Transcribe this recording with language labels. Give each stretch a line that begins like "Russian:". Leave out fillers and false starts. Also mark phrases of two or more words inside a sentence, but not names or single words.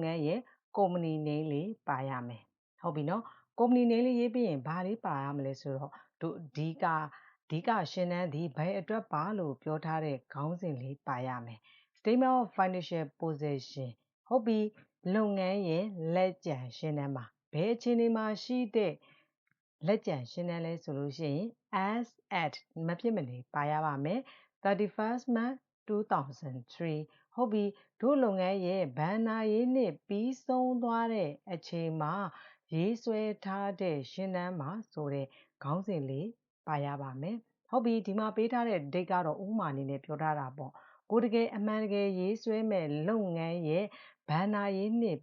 Burmese: န်းရဲ့
English: company name
Burmese: လေးပါရမယ်ဟုတ်ပြီနော်
English: company name
Burmese: လေးရေးပြီးရင်ဘာလေးပါရမလဲဆိုတော့တို့ဒီကရှင်းတန်းဒီဘယ်အတွက်ပါလို့ပြောထားတဲ့ခေါင်းစဉ်လေးပါရမယ်
English: Statement of Financial Position
Burmese: ဟုတ်ပြီလုပ်ငန်းရဲ့လက်ကျန်ရှင်းတန်းပါဘယ်အခြေအနေမှာရှိတဲ့လက်ကျန်ရှင်းတန်းလဲဆိုလို့ရှိရင်
English: as at
Burmese: မဖြစ်မနေပါရပါမယ်
English: 31st month
Burmese: 2003 ဟုတ်ပြီတို့လုပ်ငန်းရဲ့ဘဏ္ဍာရေးနှစ်ပြီးဆုံးသွားတဲ့အချိန်မှာရေးဆွဲထားတဲ့ရှင်းတန်းမှာဆိုတဲ့ခေါင်းစဉ်လေးပါရပါမယ်ဟုတ်ပြီ ဒီမှာပေးထားတဲ့ date ကတော့ဥပမာအနေနဲ့ပြောထားတာပေါ့ကိုတကယ်အမှန်တကယ်ရေးဆွဲမဲ့လုပ်ငန်းရဲ့ဘဏ္ဍာရေးနှစ်